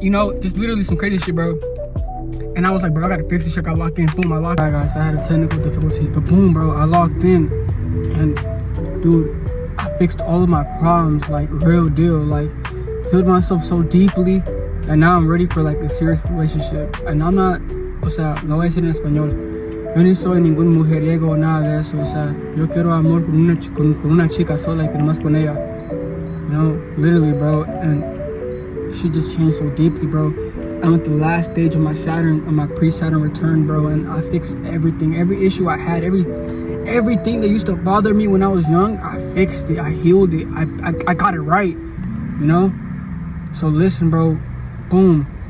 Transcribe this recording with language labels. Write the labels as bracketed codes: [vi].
[en] You know, just literally some crazy shit, bro. And I was like, bro, I gotta fix this shit. I locked in. Boom, I locked in. Alright, guys, I had a technical difficulty. But boom, bro, I locked in. And, dude, I fixed all of my problems, like, real deal. Like, healed myself so deeply. And now I'm ready for, like, a serious relationship. And I'm not... [es] O sea, lo voy a decir en español. Yo ni soy ningún mujeriego o nada de eso. O sea, yo quiero amor con una chica sola y que nomás con ella. [en] You know, literally, bro. And she just changed so deeply, bro. I'm at the last stage of my Saturn, of my pre-Saturn return, bro, and I fixed everything. Every issue I had, everything that used to bother me when I was young, I fixed it. I healed it. I got it right, you know? So listen, bro, boom.